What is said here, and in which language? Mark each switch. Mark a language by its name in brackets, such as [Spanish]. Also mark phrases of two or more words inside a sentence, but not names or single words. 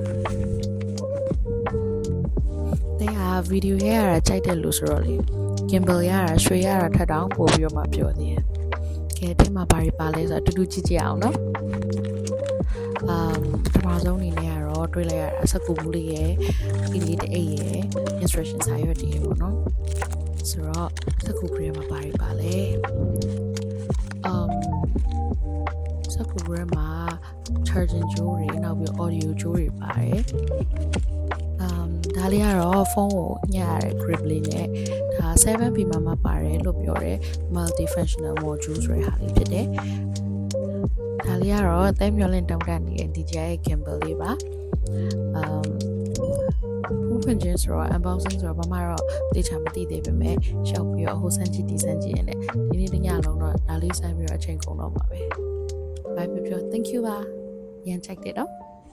[Burmese] တဲ့ဟာဗီဒီယိုရတာကြိုက်တယ်လို့ဆိုတော့လေ Gimbal ရတာရွှေရတာထပ်တောင်ပို့ပြီးတော့မှပြောသေးတယ်ကဲဒီမှာဘာတွေပါလဲဆိုတော့တူတူကြည့်ကြအောင်နော်ပထမဆုံးအနေနဲ့ကတော့တွေ့လိုက်ရတာစကူဘူးလေးရဲ့ဒီလေးတအိတ်ရဲ့ instruction စာရွက်တည်းပေါ့နော်ဆိုတော့စကူဘူးရဲ့မှာဘာတွေပါလဲ စကူဘူးရဲ့မှာ charging ကြိုးတွေနောက်ပြီး audio ကြိုးတွေပါတယ်ဒါလေးကတော့ဖုန်းကိုညှရတဲ့ grip လေးနဲ့ဒါ 7P မှာပါတယ်လို့ပြောတယ် [English] multi functional module [Burmese] ဆိုတဲ့ဟာလေးဖြစ်တယ်ဒါလေးကတော့အသက်မျောလင့်တောင်းတနေတဲ့ DJI ရဲ့ gimbal လေးပါ ဖုန်းဖွင့်ခြင်းဆိုတော့ unboxing ဆိုတော့ဘာမှတော့သိချာမသိသေးပေမဲ့ရှောက်ပြီးတော့ဟိုစမ်းကြည့်ဒီစမ်းကြည့်ရင်လည်းဒီနေ့တညလုံးတော့ဒါလေးစမ်းပြီးတော့အချိန်ကုန်တော့မှာပဲ bye ပြော [English] thank you [Burmese] ပါရန်ချိုက်တယ်တော့